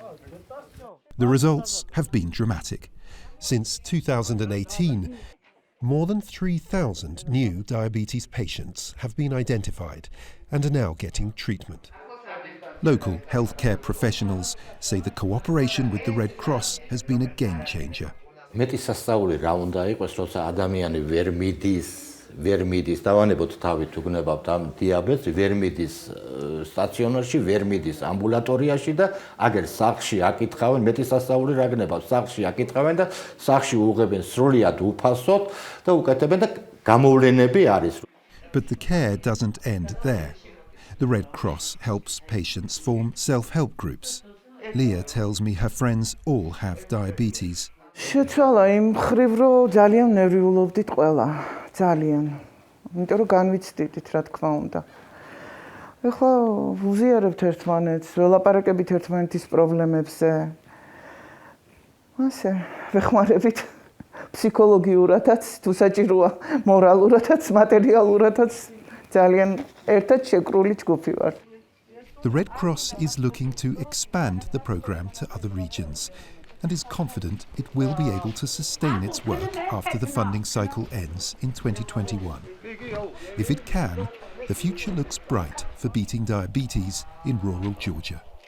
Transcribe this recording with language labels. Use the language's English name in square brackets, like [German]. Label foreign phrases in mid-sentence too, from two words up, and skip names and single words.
[English] The results have been dramatic. Since 2018, more than 3,000 new diabetes patients have been identified and are now getting treatment. Local healthcare professionals say the cooperation with the Red Cross has been a game changer. [Georgian] მეტი სასწაული რა უნდა იყოს, როცა ადამიანი ვერ მიდის, დავანებოთ თავით უგნებავთ ამ დიაბეტს, ვერ მიდის სტაციონარში, ვერ მიდის ამბულატორიაში და აგერ სახლში აკითხავენ, მეტი სასწაული რა გნებავთ, სახლში აკითხავენ და სახლში უღებენ სრულიად უფასოდ და უკეთებენ და გამოვლენები არის. [English] But the care doesn't end there. The Red Cross helps patients form self-help groups. Leah tells me her friends all have diabetes. [Georgian] შეცვალა იმ ხრივ, რომ ძალიან ნერვიულობდით ყველა, ძალიან. იმიტომ რომ განვიცდით, რა თქმა უნდა. ეხლა ვუზიარებთ ერთმანეთს, ველაპარაკებით ერთმანეთის პრობლემებზე. ასე, ვეხმარებით ფსიქოლოგიურადაც, თუ საჭიროა, მორალურადაც, მატერიალურადაც ძალიან ერთად შეკრული ჯგუფი ვართ. [English] The Red Cross is looking to expand the programme to other regions and is confident it will be able to sustain its work after the funding cycle ends in 2021. If it can, the future looks bright for beating diabetes in rural Georgia.